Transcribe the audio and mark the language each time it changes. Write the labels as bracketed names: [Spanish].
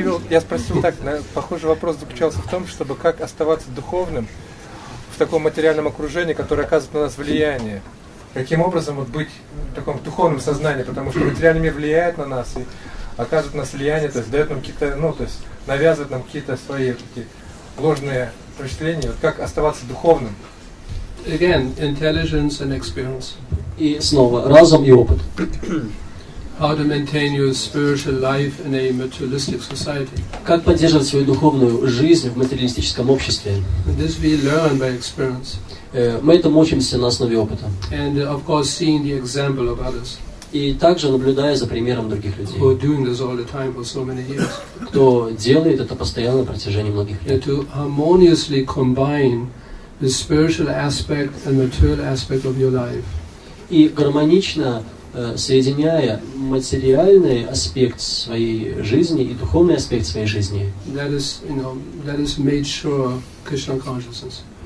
[Russian] Я спросил так, похожий вопрос заключался в том, чтобы как оставаться духовным в таком материальном окружении, которое оказывает на нас влияние. Каким образом вот быть в таком духовном сознании, потому что материальный мир влияет на нас и оказывает на нас влияние, то есть дает нам какие-то, ну, то есть навязывает нам какие-то свои такие ложные впечатления. Вот как оставаться духовным? [English] Again, intelligence and experience. [Russian] И снова разум и опыт. [English] How to maintain your spiritual life in a materialistic society. [Russian] Как поддерживать свою духовную жизнь в материалистическом обществе? [English] And this we learn by experience. [Russian] Мы этому учимся на основе опыта. [English] And of course, seeing the example of others. [Russian] И также наблюдая за примером других людей, [English] who are doing this all the time for so many years. [Russian] Кто делает это постоянно на протяжении многих лет. [English] To harmoniously combine the spiritual aspect and material aspect of your life. [Russian] И гармонично соединяя материальный аспект своей жизни и духовный аспект своей жизни. [English] That is made sure Krishna consciousness.